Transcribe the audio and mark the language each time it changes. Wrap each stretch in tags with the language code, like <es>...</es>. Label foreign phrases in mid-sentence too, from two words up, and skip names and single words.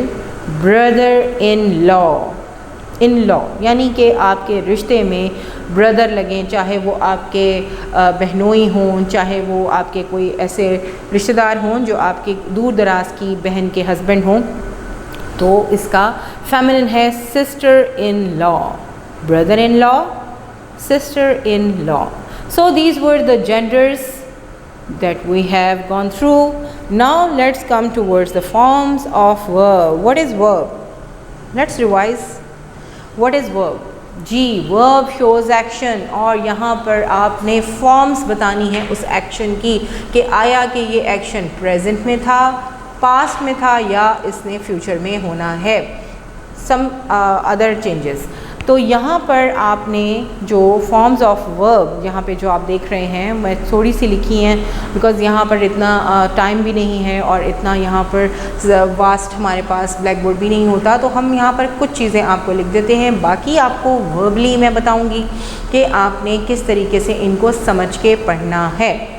<en>brother in law, in law</en> <ur>یعنی کہ آپ کے رشتے میں برادر لگیں، چاہے وہ آپ کے بہنوئی ہوں، چاہے وہ آپ کے کوئی ایسے رشتہ دار ہوں جو آپ کے دور دراز کی بہن کے ہسبینڈ ہوں، تو اس کا فیمینن ہے</ur> <en>sister in law, brother in law, sister in law. So these were the genders that we have gone through. Now let's come towards the forms of verb. What is verb? Let's revise. What is verb? जी, verb shows action,</en> <ur>اور یہاں پر آپ نے forms بتانی ہے اس action کی کہ آیا کہ یہ action present میں تھا، past میں تھا، یا اس نے future میں ہونا ہے.</ur> <en>Some other changes.</en> <ur>تو یہاں پر آپ نے جو</ur> <en>forms of verb</en> <ur>یہاں پے جو آپ دیکھ رہے ہیں، میں تھوڑی سی لکھی ہیں بیکاز یہاں پر اتنا ٹائم بھی نہیں ہے اور اتنا یہاں پر واسٹ ہمارے پاس بلیک بورڈ بھی نہیں ہوتا، تو ہم یہاں پر کچھ چیزیں آپ کو لکھ دیتے ہیں. باقی آپ کو وربلی میں بتاؤں گی کہ آپ نے کس طریقے سے ان کو سمجھ کے پڑھنا ہے.</ur>